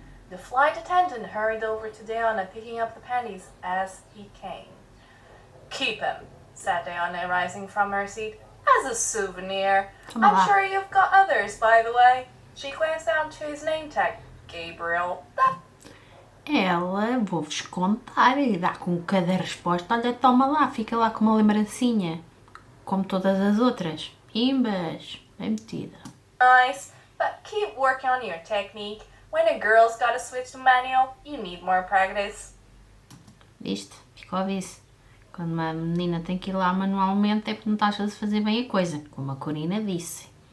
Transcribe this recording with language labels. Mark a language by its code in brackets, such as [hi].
[en] The flight attendant hurried over to Diona, picking up the panties as he came. "Keep him," said Diona, rising from her seat, "as a souvenir. I'm sure you've got others, by the way." She glanced down to his name tag, Gabriel. [pt] Ela, vou-vos contar, e dá com cada resposta. Olha, toma lá, fica lá com uma lembrancinha. Como todas as outras. Imbas, bem metida. [en] "Nice, but keep working on your technique. When a girl's gotta switch to manual, you need more practice. [pt] Viste? Ficou a ver-se. Quando uma menina tem que ir lá manualmente é porque não estás a fazer bem a coisa, como a Corina disse.